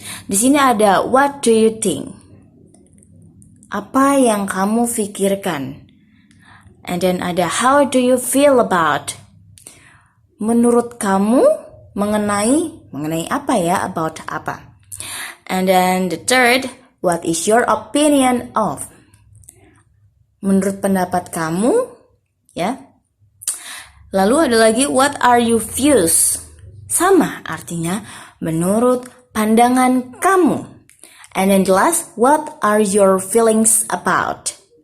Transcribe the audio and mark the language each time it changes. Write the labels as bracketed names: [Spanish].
[Indonesian] Di sini ada [English] what do you think? [Indonesian] Apa yang kamu pikirkan? [English] And then [Indonesian] ada [English] how do you feel about? [Indonesian] Menurut kamu mengenai apa ya, [English] about [Indonesian] apa? [English] And then the third, what is your opinion of? [Indonesian] Menurut pendapat kamu, ya. Lalu ada lagi [English] what are your views? [Indonesian] Sama artinya menurut pandangan kamu. [English] And then the last, what are your feelings about?